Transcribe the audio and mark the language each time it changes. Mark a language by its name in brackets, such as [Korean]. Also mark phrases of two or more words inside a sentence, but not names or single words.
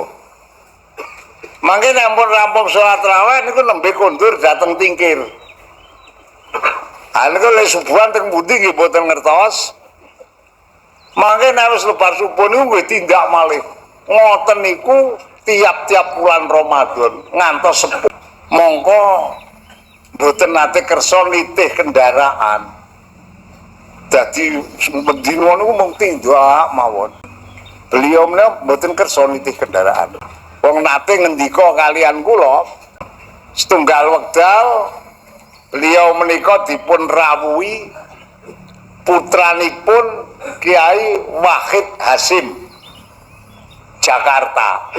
[Javanese] Mangke nek ampun rampung salat tarawih niku nembe kondur dateng Tingkir. Niku le subuhan teng pundi nggih boten ngertos. Mangke nek wis lebar subuh niku nggih tindak malih. Ngoten niku tiap-tiap bulan Ramadan ngantos sepuh. Mongko boten nate kersa nitih kendaraan. Dadi mendino niku mung tindak mawon. Beliau menika boten kersa nitih kendaraan. Wong nate ngendika kalian kula setunggal wekdal beliau menika dipun rawuhi putranipun Kiai Wahid Hasyim Jakarta.